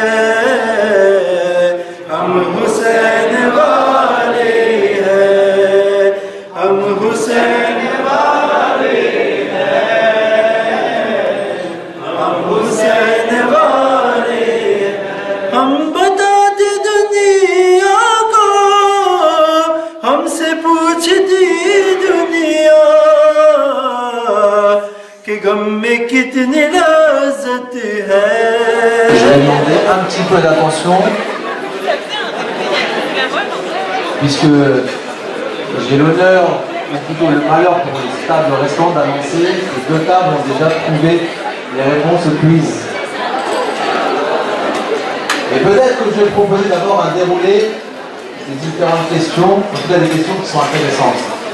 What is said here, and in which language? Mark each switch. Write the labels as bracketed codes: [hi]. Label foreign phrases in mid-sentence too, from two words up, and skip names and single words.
[ur] ہم حسین والے ہیں، ہم حسین والے ہیں، ہم حسین والے ہیں، ہم بتاتے دنیا کو، ہم سے پوچھتی دنیا کہ غم میں کتنی لذت ہے. [fr] Je vais demander un petit peu d'attention, puisque j'ai l'honneur, ou plutôt le malheur pour les tables restantes, d'annoncer que 2 tables ont déjà trouvé les réponses au quiz. Et peut-être que je vais proposer d'abord un déroulé des différentes questions, en tout cas des questions qui sont intéressantes.